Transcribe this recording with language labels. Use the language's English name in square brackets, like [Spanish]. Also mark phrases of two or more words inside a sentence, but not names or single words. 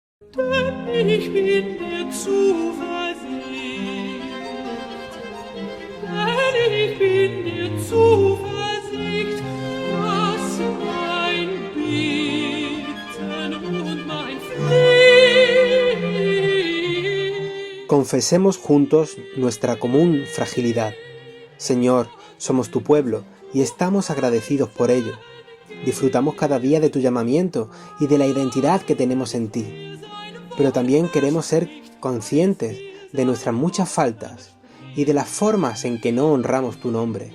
[German] denn ich bin dir Zuversicht. Denn ich bin dir Zuversicht, dass mein Bitten und mein Flehen. [Spanish] Confesemos juntos nuestra común fragilidad. Señor, somos tu pueblo y estamos agradecidos por ello. Disfrutamos cada día de tu llamamiento y de la identidad que tenemos en ti. Pero también queremos ser conscientes de nuestras muchas faltas y de las formas en que no honramos tu nombre.